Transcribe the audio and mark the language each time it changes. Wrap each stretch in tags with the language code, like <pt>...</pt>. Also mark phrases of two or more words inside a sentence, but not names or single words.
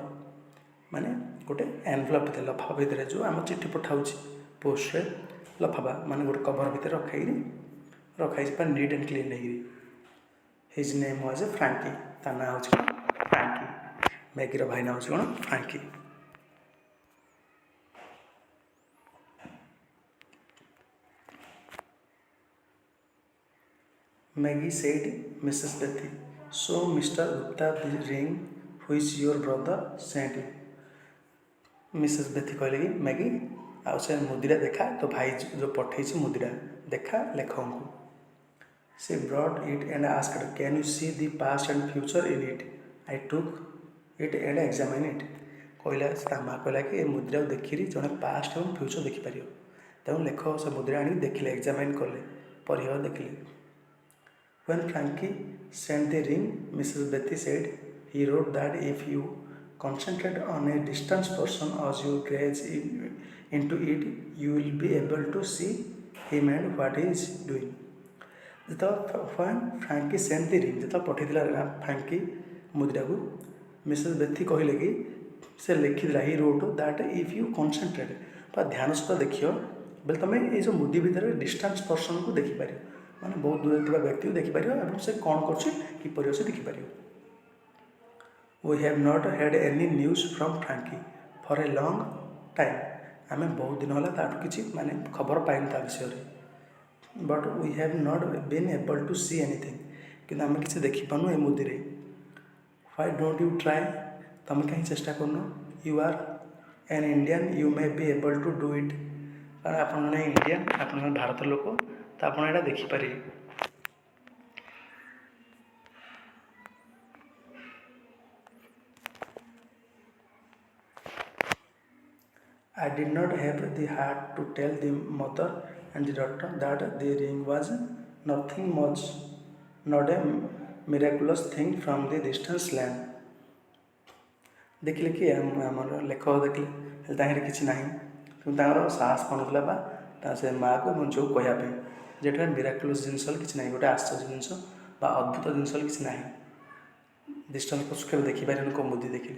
<or>ମାନେ ଗୋଟେ ଏନଭଲପ୍ ଥିଲା, ଲଫାଫା ଭିତରେ ଯେଉଁ ଆମ ଚିଠି ପଠାଉଛି ପୋଷ୍ଟରେ, ଲଫାଫା ମାନେ ଗୋଟେ କଭର ଭିତରେ ରଖାହେଇଛି ପୁରା</or> <en>neat and clean</en> <or>ହେଇକିରି।</or> <en>his name was Frankie,</en> <or>ତା ନାଁ ହେଉଛି କ'ଣ ଫ୍ରାଙ୍କି। ମ୍ୟାଗିର ଭାଇ ନାଁ ହେଉଛି କ'ଣ ଫ୍ରାଙ୍କି।</or> <en>Maggie said, Mrs. Bethy, so Mr. Gupta the ring which your brother sent you.</en> <or>ମିସେସ୍ ବେଥି କହିଲେ କି ମ୍ୟାଗି ଆଉ ସେ ମୁଦିଟା ଦେଖା, ତୋ ଭାଇ ଯେଉଁ ପଠେଇଛି ମୁଦିଟା ଦେଖା ଲେଖକଙ୍କୁ।</or> <en>she brought it and asked, can you see the past and future in it? I took it and examined it.</en> <or>କହିଲା, ତା ମା କହିଲା କି ଏ ମୁଦିଟାକୁ ଦେଖିରି ଜଣେ ପାଷ୍ଟ ଏବଂ ଫ୍ୟୁଚର୍ ଦେଖିପାରିବ। ତେଣୁ ଲେଖକ ସେ ମୁଦିଟା ଆଣିକି ଦେଖିଲେ, ଏକ୍ଜାମାଇନ୍ କଲେ, ପରୀକ୍ଷା ଦେଖିଲେ।</or> <en>When Frankie sent the ring, Mrs. Bethy said, he wrote that if you concentrate on a distant person as you gaze into it, you will be able to see him and what he is doing. When Frankie sent the ring,</en> <or>ଯେତେବେଳେ ପଠାଇଥିଲା ଫ୍ରାଙ୍କି ମୁଦିଟାକୁ, ମିସେସ୍ ବେଥି କହିଲେ କି ସେ ଲେଖିଥିଲା</or> <en>he wrote that if you concentrate,</en> <or>ବା ଧ୍ୟାନ ସହିତ ଦେଖିବ ବୋଲେ ତୁମେ ଏଇ ଯେଉଁ ମୁଦି ଭିତରେ ଡିଷ୍ଟାନ୍ସ ପର୍ସନକୁ ଦେଖିପାରିବ, ମାନେ ବହୁତ ଦୂରରେ ଥିବା ବ୍ୟକ୍ତିକୁ ଦେଖିପାରିବ ଏବଂ ସେ କ'ଣ କରୁଛି କିପରି ଅଛି ଦେଖିପାରିବ।</or> <en>We have not had any news from Frankie for a long time.</en> <or>ଆମେ ବହୁତ ଦିନ ହେଲା ତାଠୁ କିଛି ମାନେ ଖବର ପାଇନୁ ତା ବିଷୟରେ।</or> <en>But we have not been able to see anything.</en> <or>କିନ୍ତୁ ଆମେ କିଛି ଦେଖିପାରୁନୁ ଏ ମୁଦିରେ।</or> <en>Why don't you try?</en> <or>ତମେ କାହିଁ ଚେଷ୍ଟା କରୁନ?</or> <en>You are an Indian, you may be able to do it.</en> <or>କାରଣ ଆପଣ ଜଣେ ଇଣ୍ଡିଆନ୍, ଆପଣ ଜଣେ ଭାରତର ଲୋକ, ତ ଆପଣ ଏଇଟା ଦେଖିପାରିବେ।</or> <en>I did not have the heart to tell the mother and the doctor that the ring was nothing much, not a miraculous thing from the distant land.</en> <or>ଦେଖିଲେ କି ଆମର ଲେଖକ ଦେଖିଲେ ହେଲେ ତାହିଁରେ କିଛି ନାହିଁ, କିନ୍ତୁ ତାଙ୍କର ସାହସ ପାଉନଥିଲା ବା ସେ ମାଆକୁ ଏବଂ ଝିଅକୁ କହିବା ପାଇଁ ଯେଟା ମିରାକୁଲସ୍ ଜିନିଷ କିଛି ନାହିଁ, ଗୋଟେ ଆଶ୍ଚର୍ଯ୍ୟ ଜିନିଷ ବା ଅଦ୍ଭୁତ ଜିନିଷ କିଛି ନାହିଁ। ଡିଷ୍ଟାନ୍ସ ପଶୁ କେବେ ଦେଖିପାରିବେନି କେଉଁ ମୁଦି ଦେଖିଲେ।</or>